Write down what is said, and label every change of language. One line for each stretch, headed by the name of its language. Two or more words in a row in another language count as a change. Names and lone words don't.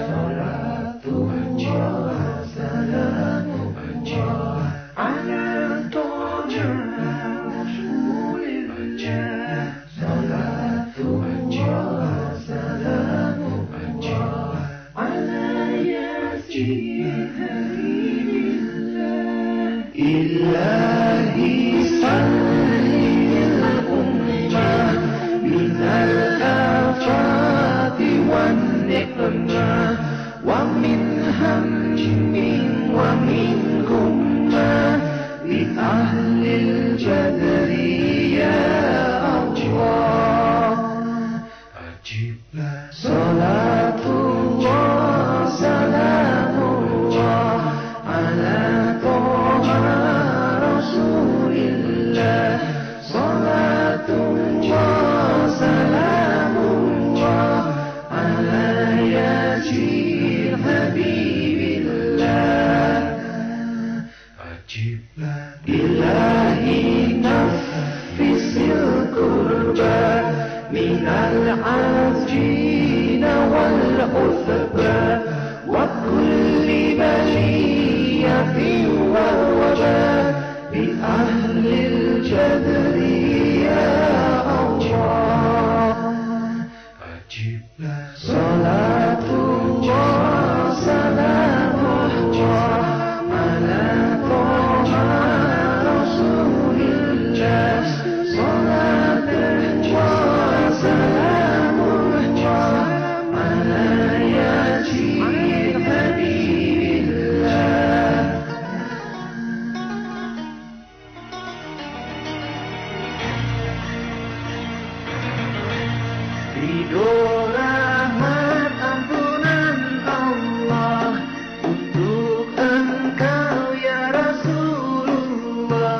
Arabic: صلاة الله سلام الله على طه رسول الله. صلاة الله سلام الله على ياسين حبيب الله. إلهي سلِّ الأمة من الآفات والنقمة ومن هم ومن غمة بأهل الجذر يا الله. أجب لنا. صلاة الله سلام الله على طه رسول الله. صلاة الله سلام الله على ياسين حبيب الله. أجب لنا. إلهي نفس الكرب من الآجنة والعطبا وكل بلية والوباء بأهل الجذر يا الله أجبنا صلاة الله سلام الله على طه رسول الله صلاة الله سلام الله على ياسين حبيب الله
Indonesian: ridho rahmat ampunan Allah untuk engkau
Arabic: يا رسول الله.